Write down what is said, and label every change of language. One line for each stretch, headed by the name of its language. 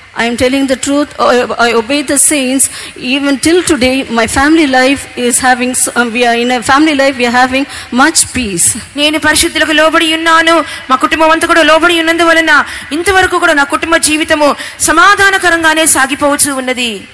English: I am telling the truth. I obey the saints. Even till today, my family life is having. We are in a family life. We are having much peace.
Telugu: నేను పరిశుద్ధులకు లోబడి ఉన్నాను. మా కుటుంబం అంతా కూడా లోబడి ఉన్నందువలన ఇంతవరకు కూడా నా కుటుంబ జీవితము సమాధానకరంగానే సాగిపోవచ్చు ఉన్నది.